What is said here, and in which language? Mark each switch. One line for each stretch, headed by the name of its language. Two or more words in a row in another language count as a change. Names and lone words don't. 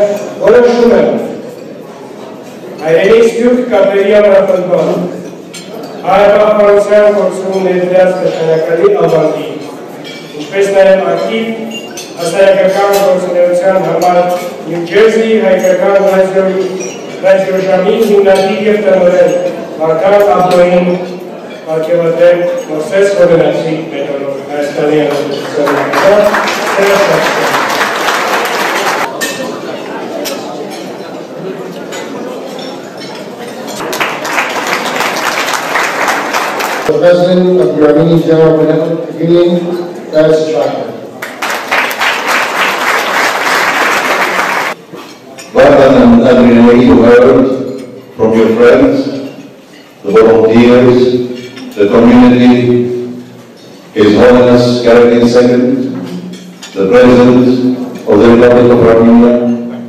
Armenian: որոշում է հայրենի սփյուռք կապերի ամրապնդման, հայապահպանության գործում ներդրած նշանակալի ավանդի, ինչպես նաև ակտիվ հասարակական գործունեության համար Նյու Ջերսի հայկական ռադիոժամի հիմնադիր և տնօրեն Վարդան Abdo'ին պարգևատրել Մովսես Հովհաննեսի մեդալով Հայաստանի Հանրապետության նախագահ
English: The President of the Armenian General Benevolent Union, Gaius Chakra. Vartan and Adrienne, you heard from your friends, the volunteers, the community, His Holiness Karakin II, the President of the Republic of Armenia.